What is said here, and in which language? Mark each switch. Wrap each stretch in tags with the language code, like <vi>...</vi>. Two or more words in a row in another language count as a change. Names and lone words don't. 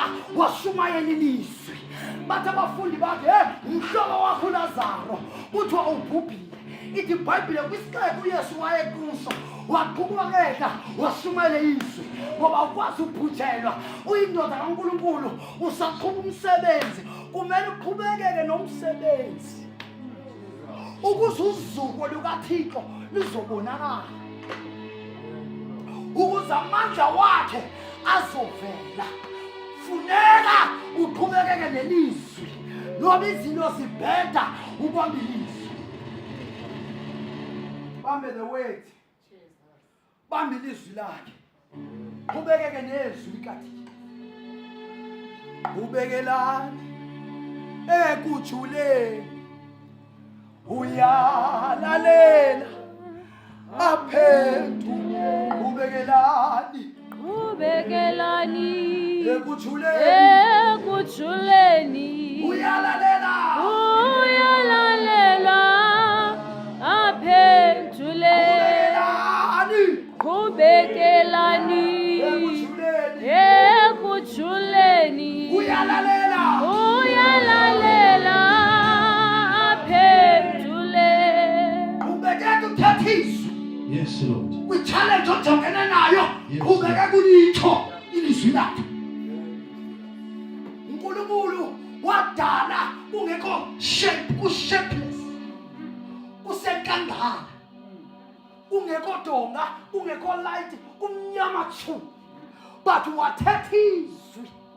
<xh>washumayela ilizwi bathi abafundi bakhe umhlobo wakho uLazaro kuthiwa ubhubhile ithi iBhayibhile kwisixeko uYesu wayekuso waqhubekeka washumayela izwi ngoba ukwazi ukubhujelwa uyindoda kaNkulunkulu usaqhuba umsebenzi kumele uqhubekeke nomsebenzi ukuze uzuko lukaThixo luzobonakala ukuze amandla wakhe azovela funeka uqhubekeke nelizwi noma izinto zibheda ubambe ilizwi bambe</xh> <en>the word</en> <xh>bambe ilizwi lakhe qhubekeke nezwi likaThixo ubekelani ekujuleni uyalalela aphethu ubekelani ekujuleni uyalalela aphendule kubekelani ekujuleni uyalalela aphendule ubekeke uthetha izwi</xh> <en>Yes, Lord.</en> <xh>kwi-challenge ojongene nayo qhubeke kulitsho ilizwi lakhe uNkulunkulu wadala kungekho shape ku-shapeless kusenkangala kungekho donga kungekho light kumnyama tshu but wathetha izwi</xh>